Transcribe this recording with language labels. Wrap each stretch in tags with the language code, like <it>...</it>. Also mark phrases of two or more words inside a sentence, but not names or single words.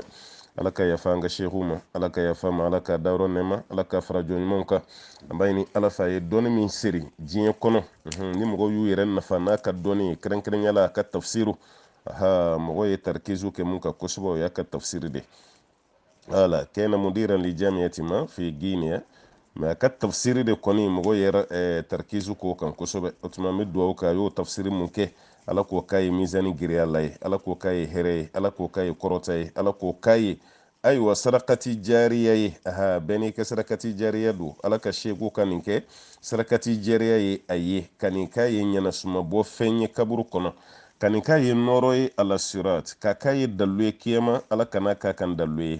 <bm>Ala ka yafa an ka shehu ma, ala ka yafa ma, ala ka dayɔrɔ nɛɛma, ala ka fara jɔn ɲumanw kan. An b'a ɲini ala fɛ a ye dɔnni min seri diɲɛ kɔnɔ, ni mɔgɔw y'u yɛrɛ nafa n'a ka dɔnni ye kɛrɛnkɛrɛnnenya la a ka tafsiru. Mɔgɔ ye tarkizu kɛ mun kan kosɛbɛ o y'a ka tafsiri de.</bm> <ar>وكان مديرا لجامعة ما في Guinea,</ar> <bm>mais a ka tafsiri de kɔni mɔgɔ yɛrɛ tarkizu k'o kan kosɛbɛ. O tuma an bɛ dugawu kɛ a y'o tafsiri mun kɛ ala k'o k'a ye mizani giriya la ye, ala k'o k'a ye hɛrɛ ye, ala k'o k'a ye kɔrɔta ye, ala k'o k'a ye ayiwa sarakati jariya ye. Bɛɛ n'i ka sarakati jariya don, ala ka seeko ka nin kɛ sarakati jariya ye a ye, ka nin k'a ye ɲɛnasumabɔ fɛn ye kaburu kɔnɔ, ka nin k'a ye nɔrɔ ye ala sirat, ka k'a ye dalu ye kiyama, ala kana k'a kan dalu ye.</bm>